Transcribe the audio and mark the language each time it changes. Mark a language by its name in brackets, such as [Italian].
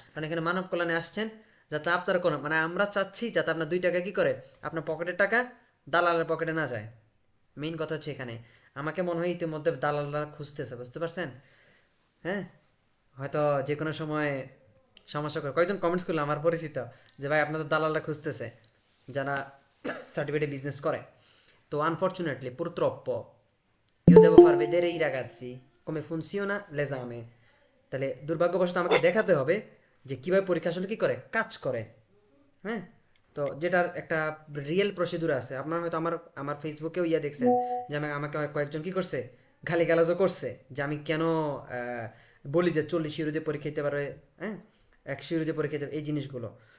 [Bangla] কারণ এখানে মানব কল্যাণে আসছেন যাতে আপনারা কোনো মানে আমরা চাচ্ছি যাতে আপনার 2 টাকা কি করে আপনার পকেটের টাকা দালালের পকেটে না যায়। মেইন কথা হচ্ছে এখানে আমাকে মনে হয় ইতিমধ্যে দালালরা খুঁজতেছে, বুঝতে পারছেন? হ্যাঁ, হয়তো যে কোনো সময় সমস্যা করে। কয়েকজন কমেন্টস করলো আমার পরিচিত যে ভাই আপনাদের দালালরা খুঁজতেছে যারা সার্টিফিকেটে বিজনেস করে। [Italian] তো unfortunately purtroppo io devo far vedere i ragazzi come funziona l'esame। [Bangla] তাহলে দুর্ভাগ্যবশত আমাকে দেখাতে হবে যে কিভাবে পরীক্ষা আসলে কি করে কাজ করে। হ্যাঁ, তো যেটার একটা রিয়েল প্রসিডিউর আছে। আপনারা হয়তো আমার আমার ফেসবুকেও ইয়া দেখছেন যে আমাকে কয়েকজন কি করছে, গালিগালাজও করছে যে আমি কেন বলি যে 40 ইউরো দিয়ে পরীক্ষা দিতে পারে, হ্যাঁ 100 ইউরো দিয়ে পরীক্ষা দিতে, এই জিনিসগুলো।